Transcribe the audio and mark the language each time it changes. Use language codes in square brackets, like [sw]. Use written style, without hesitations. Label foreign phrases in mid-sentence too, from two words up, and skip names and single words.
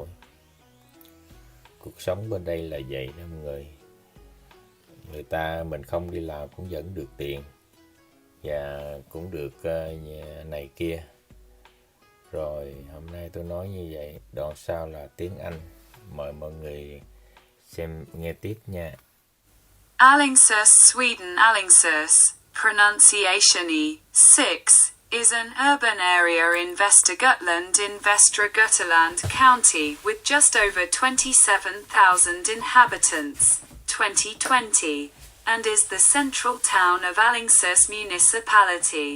[vi] Cuộc sống bên đây là vậy đó mọi người. Mình không đi làm cũng vẫn được tiền và cũng được này kia. Rồi hôm nay tôi nói như vậy, đoạn sau là tiếng Anh. Mời mọi người xem nghe tiếp nha. [en] Alingsås, Sweden. Alingsås, pronunciation E, 6, is an urban area in Västergötland in Västra Götaland County with just over 27,000 inhabitants, 2020, and is the central town of Alingsås municipality.